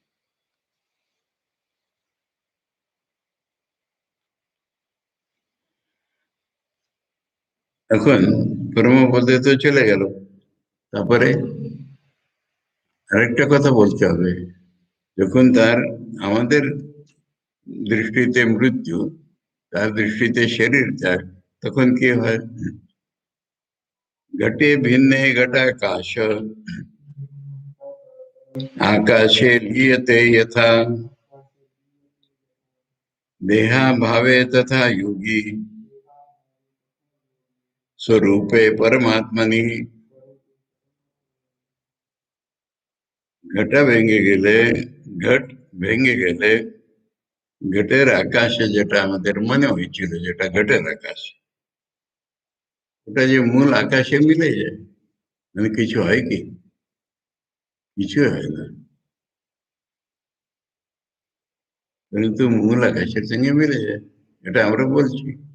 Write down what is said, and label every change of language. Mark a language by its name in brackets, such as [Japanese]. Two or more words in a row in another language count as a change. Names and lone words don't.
[Bangla] এখন পরম পদে তো চলে গেল, তারপরে আরেকটা কথা বলতে হবে। যখন তার আমাদের দৃষ্টিতে মৃত্যু, তার দৃষ্টিতে শরীর ত্যাগ, তখন কি হয়? [Sanskrit] ঘটে ভিন্নে ঘটাকাশ आकाशे लीयते यथा देहा भावे तथा योगी स्वरूपे परमात्मनि। [Bangla] घट ভেঙে গেলে, ঘট ভেঙে গেলে ঘটের আকাশে যেটা আমাদের মনে হয়েছিল যেটা ঘটের আকাশ, ওটা যে মূল আকাশে মিলে যায়, মানে কিছু হয় কি? কিছু হয় না, কিন্তু মূল আকাশের সঙ্গে মিলে যায়, এটা আমরা বলছি।